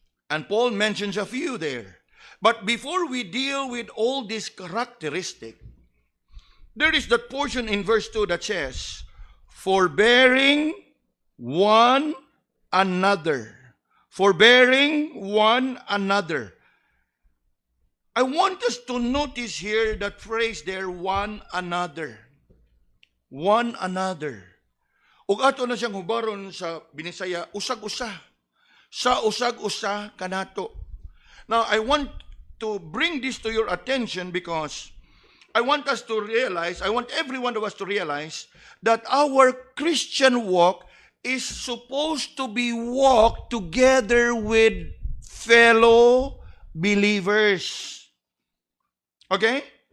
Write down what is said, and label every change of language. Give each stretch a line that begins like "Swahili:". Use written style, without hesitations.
English: And Paul mentions a few there. But before we deal with all these characteristics, there is that portion in verse 2 that says, forbearing one another. Forbearing one another. I want us to notice here that phrase there, one another. One another.
Cebuano: Ug ato na siyang hubaron sa Binisaya, usag-usa. Sa usag-usa kanato.
English: Now, I want to bring this to your attention because I want us to realize, I want every one of us to realize that our Christian walk is supposed to be walked together with fellow believers. Okay?